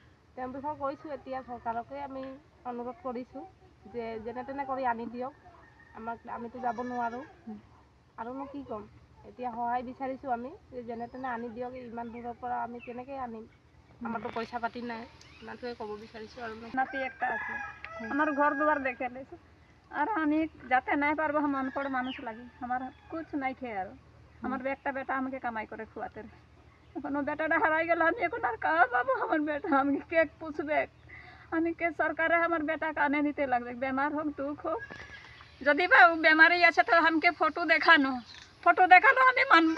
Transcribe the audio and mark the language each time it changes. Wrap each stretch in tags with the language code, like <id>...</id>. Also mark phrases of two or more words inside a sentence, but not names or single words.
<as>তেওঁৰ বিষয়ে কৈছোঁ, এতিয়া চৰকাৰকে আমি অনুৰোধ কৰিছোঁ যে যেনে তেনে কৰি আনি দিয়ক আমাক, আমিতো যাব নোৱাৰোঁ আৰুনো কি ক'ম। এতিয়া সহায় বিচাৰিছোঁ আমি যে যেনে তেনে আনি দিয়ক, ইমান দূৰৰ পৰা আমি কেনেকৈ আনিম, আমাৰতো পইচা পাতি নাই, ইমানটোৱে ক'ব বিচাৰিছোঁ। আৰু</as> <bn>নাতি একটা আছে, আমার ঘর দুয়ার দেখে লেছে, আর আমি যাতে নাই পারবো</bn> <hi>हम अनपढ़</hi> <bn>মানুষ লাগি, আমার कुछ নাই খেয়ে আর আমার একটা বেটা আমাকে কামাই করে খুয়াতে। এখন ও বেটাটা হারাই গেল, আমি এখন আর কাহা পাবো আমার বেটা, আমি কে পুষবে, আমি কে সরকারে আমার বেটা কানে দিতে লাগবে, বেমার হোক দুঃখ হোক, যদি বা বেমারি আছে তো আমাকে ফটো দেখানো আমি মানবো।</bn>